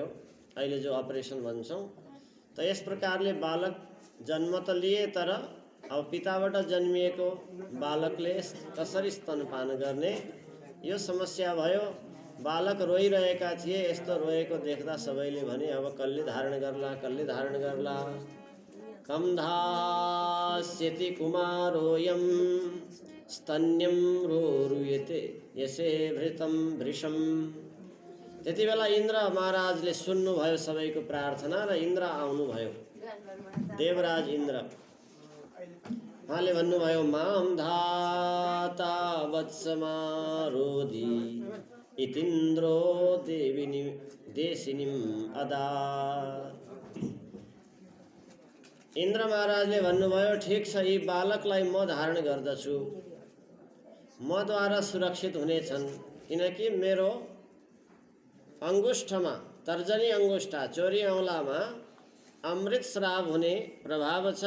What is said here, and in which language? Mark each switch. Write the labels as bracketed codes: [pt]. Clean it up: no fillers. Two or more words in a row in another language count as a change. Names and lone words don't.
[ne] अहिले जो अपरेसन भन्छौँ, त यस प्रकारले बालक जन्म त लिए, तर अब पिताबाट जन्मिएको बालकले कसरी स्तनपान गर्ने, यो समस्या भयो। बालक रोइरहेका थिए। यस्तो रोएको देख्दा सबैले भने अब कसले धारण गर्ला, कसले धारण गर्ला। [sa] कम धास्यति कुमारोऽयं स्तन्यं रोरुयते यसे भृतं भृशं। [ne] त्यति बेला इन्द्र महाराजले सुन्नुभयो सबैको प्रार्थना र इन्द्र आउनुभयो, देवराज इन्द्र। उहाँले भन्नुभयो [sa] माम धाता वत्समारोधि इतिन्द्रो देशिनीम अदा। [ne] इन्द्र महाराजले भन्नुभयो ठिक छ, यी बालकलाई म धारण गर्दछु, मद्वारा सुरक्षित हुनेछन्। किनकि मेरो अङ्गुष्ठमा, तर्जनी अङ्गुष्ठा, चोरी औँलामा अमृत श्राव हुने प्रभाव छ।